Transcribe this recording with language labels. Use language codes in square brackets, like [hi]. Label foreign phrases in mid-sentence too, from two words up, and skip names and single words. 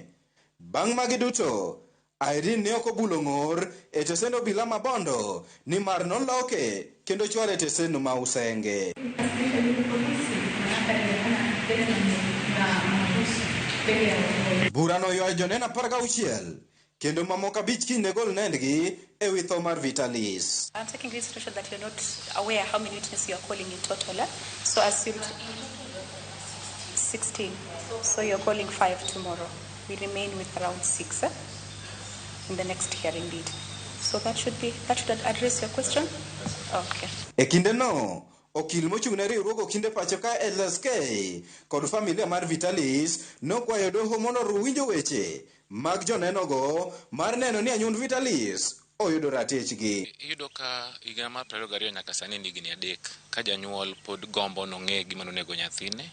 [luo] Bang' magi duto, Irene ne ok obulo ng'or e tesend obila ma Bondo nimar noloke kendo chware tesend ma Usenge. Burano ywayo joneno 16 kendo mamoko 5 kiny ne gol nendgi e wi tho mar Vitalis. [en] I'm taking this situation that you're not aware how many witnesses you are calling in total. So as you 16. So you're calling 5 tomorrow. We remain with around 6 in the next hearing lead. So that should address your question. Okay. [luo] E kinde no, okil mochung' ne riwruok Okinde pacho ka LSK kod familia mar Vitalis nokwayo doho mondo oru winjo weche mag jonenogo mar neno ni anyuond Vitalis oyudo ratechgi. Iyudo ka higa mar 22 nyaka sani ndigni 3 ka janyuol pod gombo nong'e gima nonego nyathine.